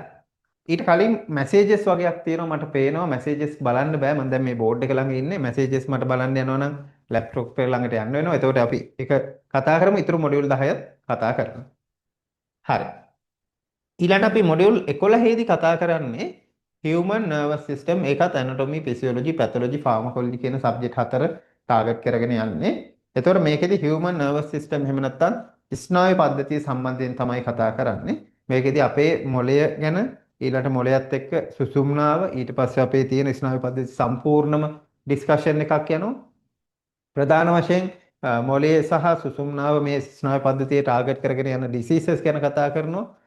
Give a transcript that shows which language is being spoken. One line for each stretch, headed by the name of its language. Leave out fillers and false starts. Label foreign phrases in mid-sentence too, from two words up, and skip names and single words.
Sinhala: ඊට කලින් මැසේජස් වගේක් තියෙනවා මට පේනවා මැසේජස් බලන්න බෑ මම දැන් මේ බෝඩ් එක ළඟ ඉන්නේ මැසේජස් මට බලන්න යනවා නම් ලැප්ටොප් එක ළඟට යන්න වෙනවා. එතකොට අපි ඒක කතා කරමු. ඊතුරු මොඩියුල් 10ත් කතා කරමු. හරි. ඊළඟට අපි මොඩියුල් 11 දී කතා කරන්නේ
English: human nervous system.
Sinhala: ඒකත්
English: anatomy, physiology, pathology, pharmacology
Sinhala: කියන සබ්ජෙක්ට් හතර ටාගට් කරගෙන යන්නේ. එතකොට මේකෙදි
English: human nervous system
Sinhala: එහෙම නැත්නම් ස්නායු පද්ධතිය සම්බන්ධයෙන් තමයි කතා කරන්නේ. මේකෙදි අපේ මොළය ගැන ඊළඟට මොළයත් එක්ක සුසුම්නාව ඊට පස්සේ අපේ තියෙන ස්නායු පද්ධතිය සම්පූර්ණම ඩිස්කෂන් එකක් යනවා. ප්‍රධාන වශයෙන් මොළයේ සහ සුසුම්නාව මේ ස්නායු පද්ධතිය ටාගට් කරගෙන යන ඩිසීසස් ගැන කතා කරනවා.